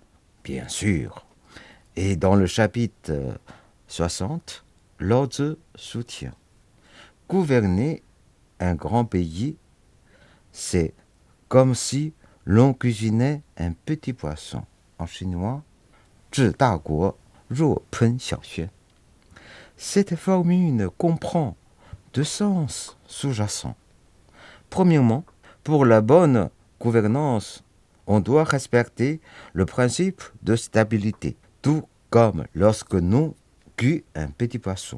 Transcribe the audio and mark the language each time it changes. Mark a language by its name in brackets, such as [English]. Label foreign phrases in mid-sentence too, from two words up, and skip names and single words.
[French] Bien sûr. Et dans le chapitre 60, Lao Tzu soutient. Gouverner un grand pays, c'est comme si l'on cuisinait un petit poisson. En chinois, [Chinese] 治大国若烹小鲜. [French] Cette formule comprend deux sens sous-jacents. Premièrement, pour la bonne gouvernance, on doit respecter le principe de stabilité, tout comme lorsque l'on cuit un petit poisson.